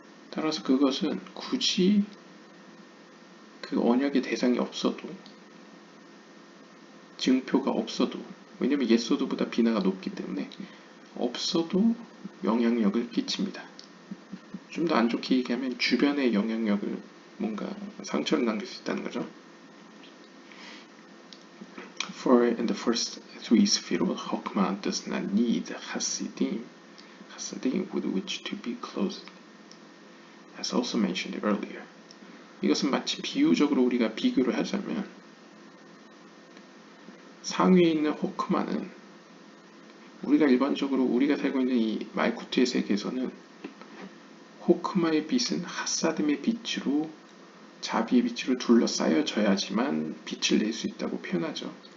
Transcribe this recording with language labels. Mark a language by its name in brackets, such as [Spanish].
[Korean] 따라서 그것은 굳이 그 언약의 대상이 없어도 증표가 없어도 왜냐하면 예소드보다 비나가 높기 때문에 없어도 영향력을 끼칩니다. 좀 더 안 좋게 얘기하면 주변의 영향력을 뭔가 상처를 남길 수 있다는 거죠. [English] For in the first three Sefirot, Chokmah does not need Hasidim with which to be clothed, as also mentioned earlier. [Korean] 이것은 마치 비유적으로 우리가 비교를 하자면 상위에 있는 호크마는 우리가 일반적으로 우리가 살고 있는 이 말쿠트의 세계에서는 호크마의 빛은 핫사dim의 빛으로 자비의 빛으로 둘러싸여져야지만 빛을 낼 수 있다고 표현하죠.